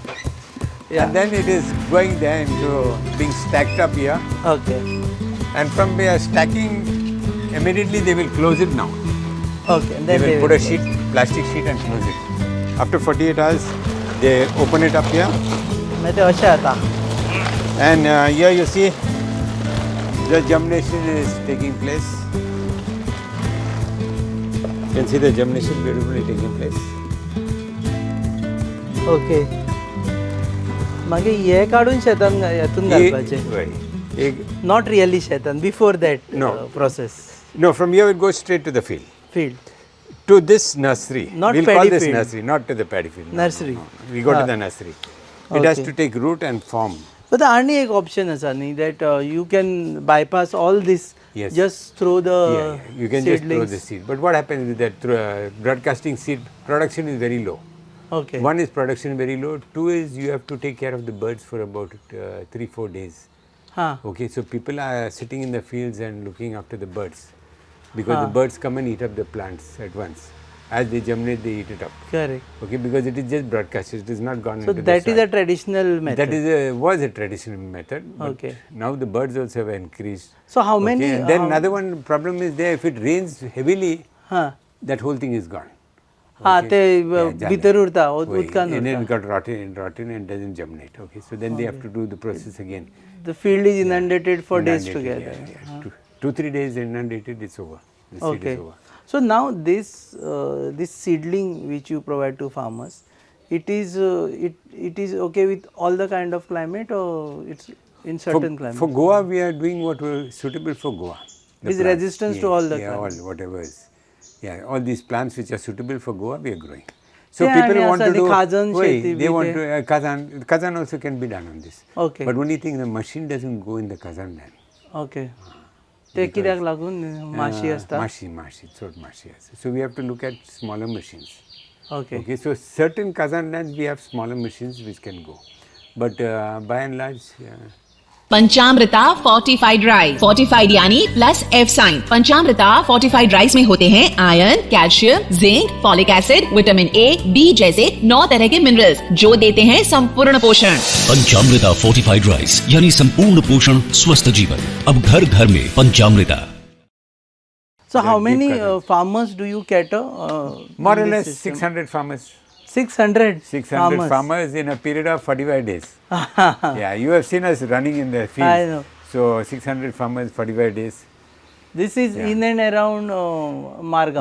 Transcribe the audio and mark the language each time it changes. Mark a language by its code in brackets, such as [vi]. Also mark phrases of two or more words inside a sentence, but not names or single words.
[en] Yeah. And then it is going there into being stacked up here. Okay. And from there stacking, immediately they will close it now. Okay. And They then will put a sheet, plastic sheet and close it. After 48 hours, they open it up here. [hi] मैं तो अच्छा था. [en] And here you see the germination is taking place. You can see the germination beautifully taking place. Okay. [kok] मागे हे काढून शेतान यातून घालपाचे. [en] Not really शेतान. Before that No. process. No, from here it goes straight to the field. Field. To this nursery. Not we'll paddy call this field. nursery, not to the paddy field. No, Nursery. no, no. We go to the nursery. It has Okay. to take root and form. But [kok] आणि एक option असा न्ही [en] that you can bypass all this. Yes. Just throw the You can just throw seedlings. the seed. But what happens is that broadcasting seed production is very low. Okay. One is production very low. Two is you have to take care of the birds for about 3-4 days. [kok] हाँ. [en] Okay, so people are sitting in the fields and looking after the birds because the birds come and eat up the plants at once. As they germinate, they eat it up. Correct. Okay, because it is just broadcasted. It is not gone So into that the is soil. a traditional method. That is was a traditional method. But Okay. now the birds also have increased. So how many? Okay, and then another one problem is there. If it rains heavily, [kok] हाँ. [en] that whole thing is gone. [kok] हाँ ते [en] Yeah, [kok] भितर उरता [en] Wait, [kok] उदकान [en] and then [kok] उरता. [en] it got rotten and doesn't germinate. Okay, so then they have to do the process again. The field is inundated for days Inundated, together. yeah. 2-3 days inundated, it's over. The seed Okay. is over. So now this seedling which you provide to farmers, it is okay with all the kind of climate or it's in certain climate. For Goa, we are doing what was suitable for Goa. The With plants. resistance to all the yeah, all climate. whatever is. Yeah, all these plants which are suitable for Goa, we are growing. So Yeah, people and want to also the do. Kazan Wait, sheti they bhi want the- to Kazan also can be done on this. Okay. But only thing, the machine doesn't go in the Kazan land. Okay. [kok] ते कित्याक लागून माशी असता. [en] Mashi, sort mashi. So we have to look at smaller machines. Okay. Okay, so certain Kazan lands we have smaller machines which can go. But by and large, [hi] पंचामृता फोर्टिफाइड राइस, फोर्टिफाइड यानी [en] plus F sign. [hi] पंचामृता फोर्टिफाइड राइस में होते हैं आयरन, कैल्शियम, जिंक, [en] folic acid, vitamin A, [hi] बी जैसे 9 तरह के मिनरल्स जो देते हैं संपूर्ण पोषण। पंचामृता फोर्टिफाइड राइस यानी संपूर्ण पोषण, स्वस्थ जीवन। अब घर घर में पंचामृता। [en] So how deep many Kazan. farmers do you cater? more or in this less system? 600 farmers. 600 600 farmers in a period of 45 days. Yeah, you have seen us running in the fields. I know. So 600 farmers, 45 days. This is in and around Margao.